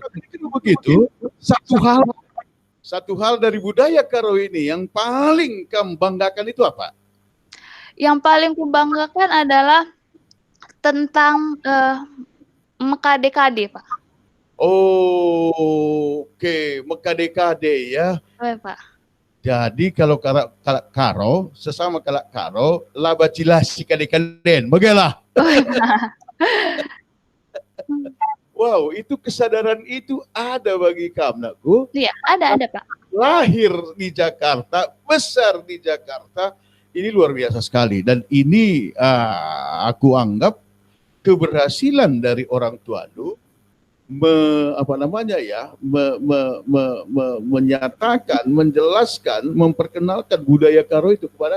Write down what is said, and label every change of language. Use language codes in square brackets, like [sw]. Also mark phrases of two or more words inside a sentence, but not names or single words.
[id] Kalau begitu, satu hal dari budaya Karo ini yang paling kamu banggakan itu apa? Yang paling kubanggakan adalah tentang Mekade-kade Pak. Oke, Mekade-kade ya. Pak. Jadi kalau Karo, sesama Karo, [btx] labacilasi kade-kaden, [id] bagaimana? Wow, itu kesadaran itu ada bagi kamu, Nakku. Iya, ada Pak. Lahir di Jakarta, besar di Jakarta, ini luar biasa sekali. Dan ini aku anggap keberhasilan dari orang tua menyatakan, menjelaskan, memperkenalkan budaya Karo itu kepada